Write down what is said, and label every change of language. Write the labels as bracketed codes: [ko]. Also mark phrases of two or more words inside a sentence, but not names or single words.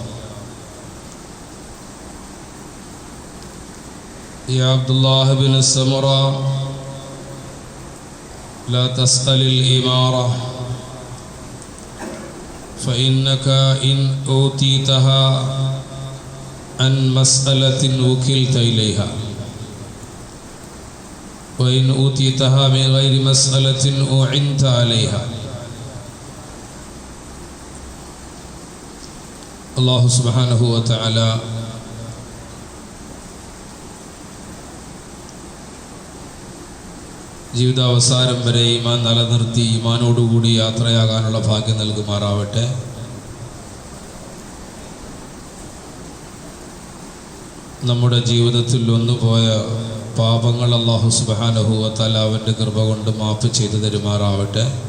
[ar] يا عبد الله بن السمرة لا تسأل الإمارة فإنك إن أوتيتها عن مسألة وكلت إليها وإن أوتيتها من غير مسألة أعنت عليها. الله سبحانه وتعالى [ml] ജീവിതാവസാനം വരെ ഈമാൻ നിലനിർത്തി ഈമാനോടുകൂടി യാത്രയാകാനുള്ള ഭാഗ്യം നൽകുമാറാവട്ടെ. നമ്മുടെ ജീവിതത്തിൽ ഒന്നുപോയ പാപങ്ങൾ [ar] الله سبحانه وتعالى [ml] അവൻ്റെ കൃപ കൊണ്ട് മാഫ് ചെയ്തു തരുമാറാവട്ടെ.